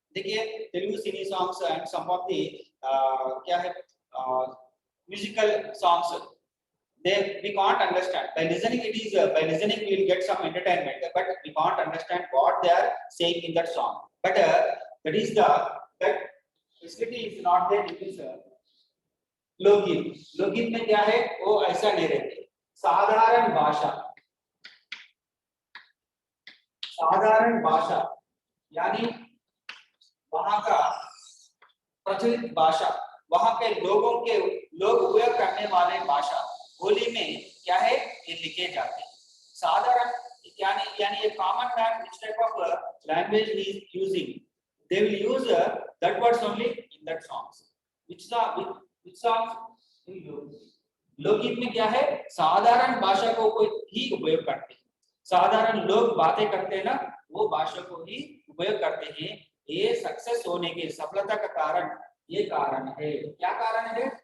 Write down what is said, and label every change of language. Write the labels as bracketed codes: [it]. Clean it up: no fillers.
[hi] देखिए [en] Telugu cine songs and some of the [hi] क्या है [en] Musical songs, we can't understand. By listening it is by listening we will get some entertainment, but we can't understand what they are saying in that song. But that is that facility is not there in this lokgeet. [hi] लोकगीत में क्या है वो ऐसा नहीं रहते। साधारण भाषा यानी वहां का प्रचलित भाषा, वहां के लोग उपयोग करने वाले भाषा बोली में क्या है ये लिखे जाते हैं। साधारण यानी [en] a common man which type of language he is using, they will use that words only in that songs. which songs [hi] लोकगीत में क्या है साधारण भाषा को कोई ही उपयोग करते हैं। साधारण लोग बातें करते हैं ना, वो भाषा को ही उपयोग करते हैं। ये सक्सेस होने के, सफलता का कारण ये कारण है। क्या कारण है?